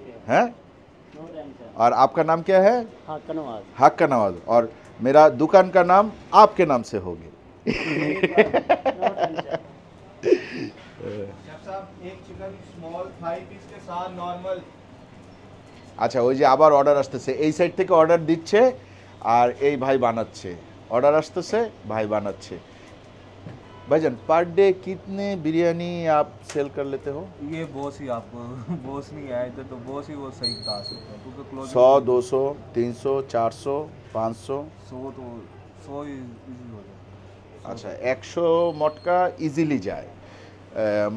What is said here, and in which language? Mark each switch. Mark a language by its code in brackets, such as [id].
[hi] हैं? [en] No tension. [hi] और आपका नाम क्या है? हाँ कनवाज। हक का नवाज। और मेरा दुकान का नाम आपके नाम से होगी। [en] No tension. [hi] साहब एक चिकन स्मॉल 5 पीस के साथ नॉर्मल। [bn] আচ্ছা ওই যে আবার অর্ডার আসতেছে, এই সাইড থেকে অর্ডার দিচ্ছে আর এই ভাই বানাচ্ছে। অর্ডার আসতেছে, ভাই বানাচ্ছে। [hi] भाईजान पर डे कितने बिरयानी आप सेल कर लेते हो? ये बॉस ही आपको बॉस नहीं आए थे तो बॉस ही वो सही बता सकते हैं क्योंकि क्लोज 100, 200, 300, 400, 500। 100 तो 100 इजी हो जाए। अच्छा 100 मटका इजीली जाए।